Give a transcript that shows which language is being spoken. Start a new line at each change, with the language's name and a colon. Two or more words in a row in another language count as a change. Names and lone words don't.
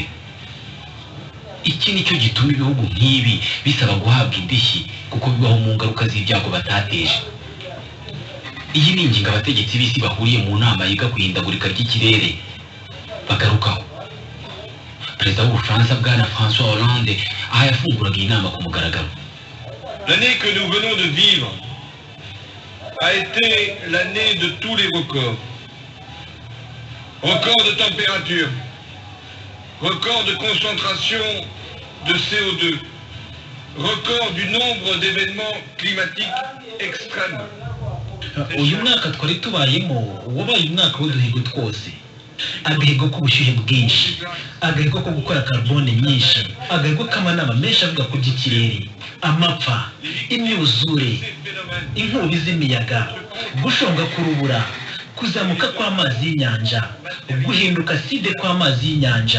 Kinyarwanda: Iki nicyo gituma ibihugu nk'ibi bisaba guhabwa indishyi kuko bibaho mu ngaruka z'ibyago batateje. Iyi ni ingingo abategetsi b'isi bahuriye mu nama yiga ku ihindagurika ry'ikirere bagarukaho. Perezida w'Ubufaransa bwana François Hollande aha yafunguraga iyi nama ku mugaragaro.
French: L'année que nous venons de vivre a été l'année de tous les records. Record de température, record de concentration de CO2, record du nombre d'événements climatiques extrêmes.
Kinyarwanda: Uyu mwaka twari tubayemo wabaye umwaka w'uduhigo twose. Agahigo k'ubushyuhe bwinshi, agahigo ko gukora carbone nyinshi, agahigo k'amanama menshi avuga ku by'ikirere, amapfa, imyuzure, inkubi z'imiyaga, gushonga k'urubura, kuzamuka kw'amazi y'inyanja, guhinduka aside kw'amazi y'inyanja.